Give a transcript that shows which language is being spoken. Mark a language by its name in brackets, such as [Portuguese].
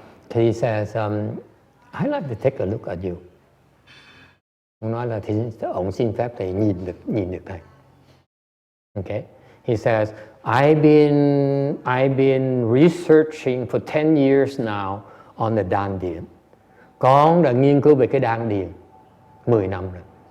[English] He says, I'd like to take a look at you. [Vietnamese] Ông nói là ông xin phép thầy nhìn được thầy. [English] Okay. He says, I've been researching for 10 years now on the đan điền. [Vietnamese] Con đã nghiên cứu về cái đan điền 10 năm rồi.